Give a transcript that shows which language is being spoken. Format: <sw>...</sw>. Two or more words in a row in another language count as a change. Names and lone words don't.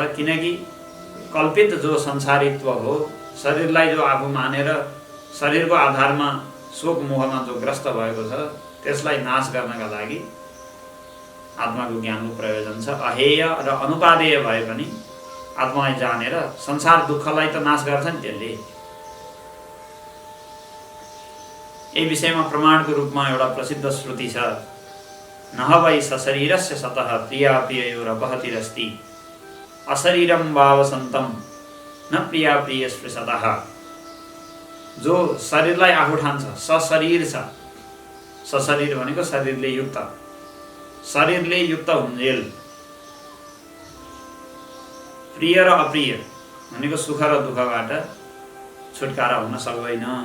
<ne>किनकि कल्पित जो संसारित्व हो, शरीरलाई जो आफू मानेर शरीरको आधारमा शोक मोहमा जो ग्रस्त भएको छ त्यसलाई नाश गर्नका लागि आत्माको ज्ञानको प्रयोजन छ। अहेय र अनुपादेय भए पनि आत्मालाई जानेर संसार दुःखलाई त नाश गर्छ नि त्यसले। यही विषयमा प्रमाणको रूपमा एउटा प्रसिद्ध श्रुति छ।</ne> <sa>नह वै सशरीरस्य सतः प्रिया प्रिययोरपहतिरस्ति अशरीरं वावसन्तं न प्रिया प्रिय स्पृशतः।</sa> <ne>जो शरीरलाई आफू ठान्छ सशरीर छ, सशरीर भनेको शरीरले युक्त हुन्जेल, प्रिय र अप्रिय भनेको सुख र दुःखबाट छुटकारा हुन सक्दैन।</ne>